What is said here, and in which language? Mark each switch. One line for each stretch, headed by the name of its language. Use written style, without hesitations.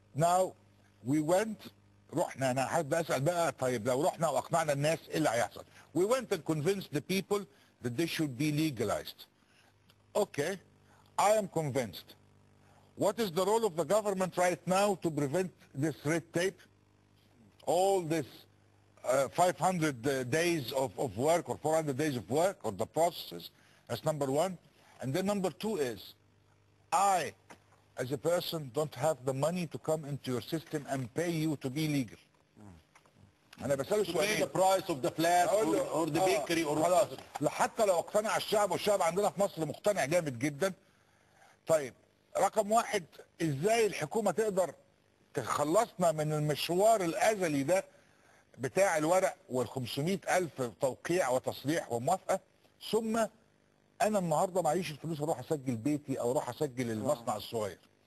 English: now we went,
Arabic: رحنا، انا حابب اسال بقى، طيب لو رحنا واقنعنا الناس ايه اللي هيحصل؟
English: We went and convinced the people that they should be legalized. Okay, I am convinced. What is the role of the government right now to prevent this red tape? All this 500 days of work or 400 days of work or the processes. That's number one. And then number two is, I as a person don't have the money to come into your system and pay you to be legal.
Arabic: انا بسأله سؤالين.
English: the price of the flat or the bakery or
Arabic: خلاص، حتى لو اقتنع الشعب، والشعب عندنا في مصر مقتنع جامد جدا. طيب رقم واحد، ازاي الحكومة تقدر تخلصنا من المشوار الازلي ده بتاع الورق وال500,000 توقيع وتصريح وموافقة؟ ثم انا النهارده معيش الفلوس اروح اسجل بيتي او اروح اسجل المصنع الصغير.